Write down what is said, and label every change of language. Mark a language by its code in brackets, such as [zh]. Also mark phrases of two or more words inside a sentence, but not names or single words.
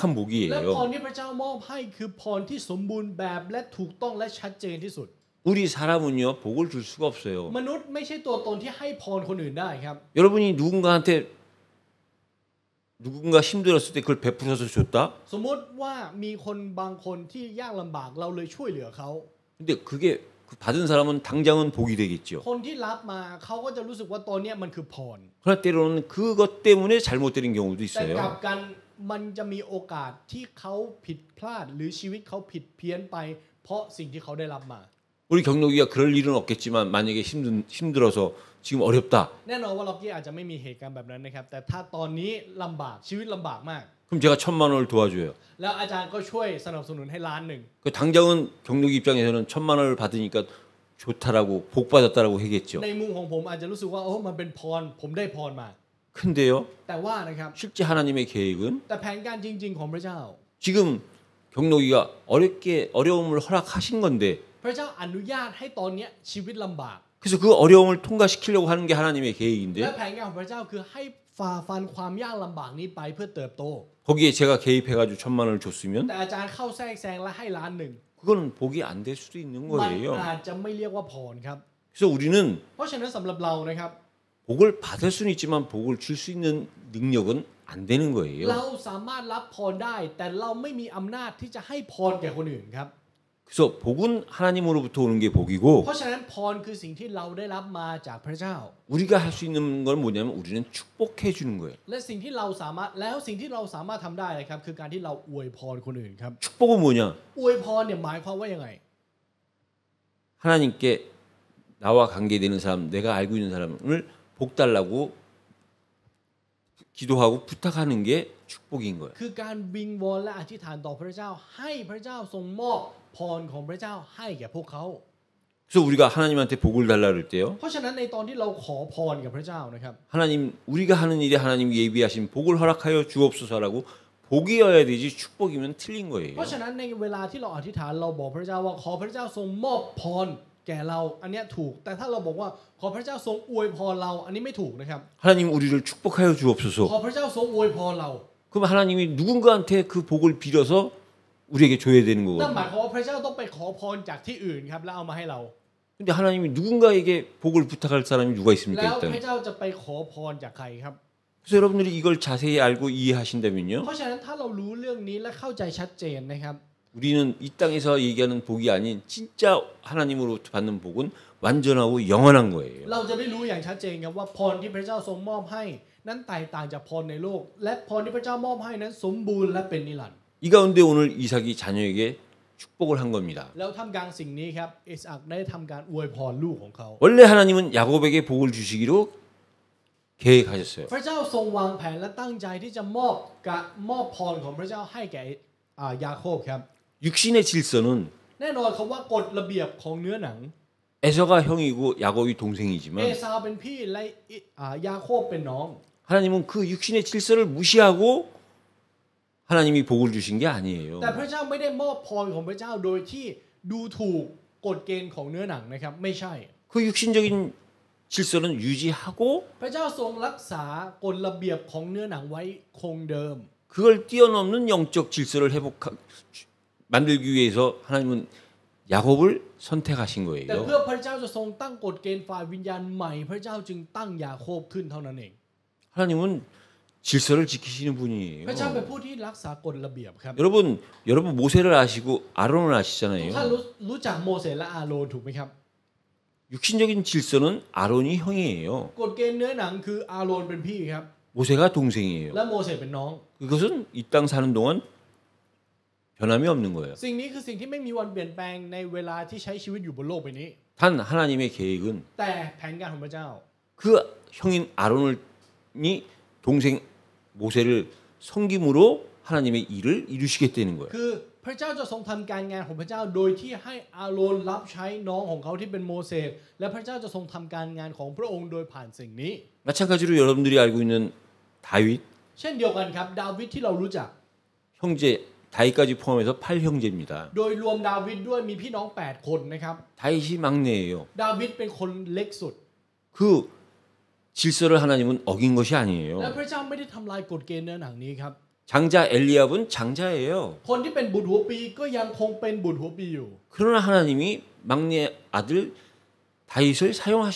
[th] และพร [ko] 복이에요. [th] ที่พระเจ้ามอบให้คือพรที่สมบูรณ์แบบและถูกต้องและชัดเจนที่สุด [ko] 우리 사람은요 복을 줄 수가 없어요. [th] มนุษย์ไม่ใช่ตัวตนที่ให้พรคนอื่นได้ครับ [ko] 여러분이 누군가한테 누군가 힘들었을 때 그걸 베풀어서 줬다? [th] สมมติว่ามีคนบางคนที่ยากลำบากเราเลยช่วยเหลือเขา [ko] 근데 그게 그 받은 사람은 당장은 복이 되겠죠. [th] คนที่รับมาเขาก็จะรู้สึกว่าตอนเนี้ยมันคือพร [ko] 그러나 때로는 그것 때문에 잘못되는 경우도 [th] แต่กลับ [ko] 있어요. [th] กันมันจะมีโอกาสที่เขาผิดพลาดหรือชีวิตเขาผิดเพี้ยนไป เพราะสิ่งที่เขาได้รับมา [ko] 우리 경록이가 그럴 일은 없겠지만 만약에 힘들어서 지금 어렵다. [th] แน่นอนว่าล็อกกี้อาจจะไม่มีเหตุการณ์แบบนั้นนะครับแต่ถ้าตอนนี้ลำบากชีวิตลำบากมาก [ko] 그럼 제가 1,000만 원을 도와줘요. [th] แล้วอาจารย์ก็ช่วยสนับสนุนให้ล้านหนึ่ง [ko] 그 당장은 경록이 입장에서는 1,000만 원을 받으니까 좋다라고 복 받았다라고 하겠죠. [th] ในมุมของผมอาจจะรู้สึกว่าโอ้มันเป็นพรผมได้พรมา [ko] 근데요, [th] แต่ว่านะครับ [ko] 실제 하나님의 계획은 [th] แต่แผนการจริง ๆของพระเจ้า [ko] 지금 경록이가 어려움을 허락하신 건데 [th] พระเจ้าอนุญาตให้ตอนเนี้ยชีวิตลำบาก [ko] 그래서 그 어려움을 통과시키려고 하는 게 하나님의 [th] และ [ko] 계획인데 [th] แผนการของพระเจ้าคือให้ฝ่าฟันความยากลำบากนี้ไปเพื่อเติบโต [ko] 거기에 제가 개입해가지고 1,000만 원을 줬으면 [th] แต่อาจารย์เข้าแทรกแซงและให้ล้านหนึ่ง [ko] 그거는 복이 안 될 수도 있는 [th] มัน [ko] 거예요. [th] อาจจะไม่เรียกว่าพรครับ [ko] 그래서 우리는 [th] เพราะฉะนั้นสำหรับเรานะครับ [ko] 복을 받을 수는 있지만 복을 줄 수 있는 능력은 안 되는 [th] เรา [ko] 거예요. [th] สามารถรับพรได้ แต่เราไม่มีอำนาจที่จะให้พรแก่คนอื่นครับ [ko] 그래서 복은 하나님으로부터 오는 게 복이고 [th] เพราะฉะนั้นพรคือสิ่งที่เราได้รับมาจากพระเจ้า [ko] 우리가 할 수 있는 건 뭐냐면 우리는 축복해 주는 거예요. [th] และสิ่งที่เราสามารถทำได้นะครับคือการที่เราอวยพรคนอื่นครับ [ko] 축복은 뭐냐? [th] อวยพรเนี่ยหมายความว่ายังไง [ko] 하나님께 나와 관계되는 사람, 내가 알고 있는 사람을 복 달라고 기도하고 부탁하는 게 축복인 거예요. [th] คือการวิงวอนและอธิษฐานต่อพระเจ้าให้พระเจ้าทรงมอบพรของพระเจ้าให้แก่พวกเขา [ko] 그래서 우리가 하나님한테 복을 달라 그럴 때요. [th] เพราะฉะนั้นในตอนที่เราขอพรกับพระเจ้านะครับ [ko] 하나님 우리가 하는 일에 하나님 예비하신 복을 허락하여 주옵소서라고 복이어야 되지 축복이면 틀린 거예요. [th] เพราะฉะนั้นในเวลาที่เราอธิษฐานเราบอกพระเจ้าว่าขอพระเจ้าทรงมอบพรแก่เราอันเนี้ยถูกแต่ถ้าเราบอกว่าขอพระเจ้าทรงอวยพรเราอันนี้ไม่ถูกนะครับ [ko] 하나님 우리를 축복하여 주옵소서. [th] ขอพระเจ้าทรงอวยพรเรา [ko] 그럼 하나님이 누군가한테 그 복을 빌어서 우리에게 줘야 되는 [th] นั่นหมาย [ko] 거거든요. [th] ความว่าพระเจ้าต้องไปขอพรจากที่อื่นครับแล้วเอามาให้เรา [ko] 근데 하나님이 누군가에게 복을 부탁할 사람이 누가 [th] แล้ว [ko] 있습니까 [th] พระ [ko] 일단. [th] เจ้าจะไปขอพรจากใครครับ [ko] 그래서 여러분들이 이걸 자세히 알고 이해하신다면요. [th] เพราะฉะนั้นถ้าเรารู้เรื่องนี้และเข้าใจชัดเจนนะครับ [ko] 우리는 이 땅에서 얘기하는 복이 아닌 진짜 하나님으로부터 받는 복은 완전하고 영원한 거예요. [th] เราจะได้รู้อย่างชัดเจนครับว่าพรที่พระเจ้าทรงมอบให้ นั้นแตกต่างจากพรในโลก และพรที่พระเจ้ามอบให้นั้นสมบูรณ์และเป็นนิรันดร์ [ko] 이 가운데 오늘 이삭이 자녀에게 축복을 한 겁니다. [th] แล้วทำกลางสิ่งนี้ครับอิสอัคได้ทำการอวยพรลูกของเขา [ko] 원래 하나님은 야곱에게 복을 주시기로 계획하셨어요. [th] พระเจ้าทรงวางแผนและตั้งใจที่จะมอบพรของพระเจ้าให้แก่ยาโคบครับ [ko] 육신의 질서는 [th] แน่นอนคำว่ากฎระเบียบของเนื้อหนัง [ko] 에서가 형이고 야곱이 [th] เอ [ko] 동생이지만 [th] ซาวเป็นพี่และยาโคบเป็นน้อง [ko] 하나님은 그 육신의 질서를 무시하고 하나님이 복을 주신 게 아니에요. [th] แต่พระเจ้าไม่ได้มอบพรของพระเจ้าโดยที่ดูถูกกฎเกณฑ์ของเนื้อหนังนะครับไม่ใช่ [ko] 그 육신적인 질서는 유지하고 [th] พระเจ้าทรงรักษากฎระเบียบของเนื้อหนังไว้คงเดิม [ko] 그걸 뛰어넘는 영적 질서를 만들기 위해서 하나님은 야곱을 선택하신 [th] แต่ [ko] 거예요. [th] เพื่อพระเจ้าจะทรงตั้งกฎเกณฑ์ฝ่ายวิญญาณใหม่ พระเจ้าจึงตั้งยาโคบขึ้นเท่านั้นเอง [ko] 하나님은 질서를 지키시는 분이에요. [th] พระเจ้าเป็นผู้ที่รักษากฎระเบียบครับ [ko] 여러분 모세를 아시고 아론을 [th] ทุก [ko] 아시잖아요. [th] ท่านรู้จักโมเสสและอาโรนถูกไหมครับ [ko] 육신적인 질서는 아론이 형이에요. [th] กฎเกณฑ์เนื้อหนังคืออาโรนเป็นพี่ครับ [ko] 모세가 동생이에요. [th] และโมเสสเป็นน้อง [ko] 그것은 이 땅 사는 동안 변함이 없는 거예요. [th] สิ่งนี้คือสิ่งที่ไม่มีวันเปลี่ยนแปลงในเวลาที่ใช้ชีวิตอยู่บนโลกใบนี้ [ko] 단 하나님의 계획은 [th] แต่แผนการของพระเจ้า [ko] 그 형인 아론이 동생 모세를 섬김으로 하나님의 일을 이루시겠다는 거예요. [th] คือพระเจ้าจะทรงทำการงานของพระเจ้าโดยที่ให้อาโรนรับใช้น้องของเขาที่เป็นโมเสสและพระเจ้าจะทรงทำการงานของพระองค์โดยผ่านสิ่งนี้ [ko] 마찬가지로 여러분들이 알고 있는 다윗 [th] เช่นเดียวกันครับดาวิดที่เรารู้จัก [ko] 형제 다윗까지 포함해서 8형제입니다. [th] โดยรวมดาวิดด้วยมีพี่น้อง8คนนะครับ [ko] 다윗이 막내예요. [th] ดาวิดเป็นคนเล็กสุด [ko] 그 질서를 하나님은 어긴 것이 [th] และ [ko] 아니에요. [th] พระเจ้าไม่ได้ทำลายกฎเกณฑ์เนื้อหนังนี้ครับ [ko] 장자 엘리압은 장자예요. [th] คนที่เป็นบุตรหัวปีก็ยังคงเป็นบุตรหัวปีอยู่ [ko] 그러나 하나님이 막내 아들 다윗을 사용하신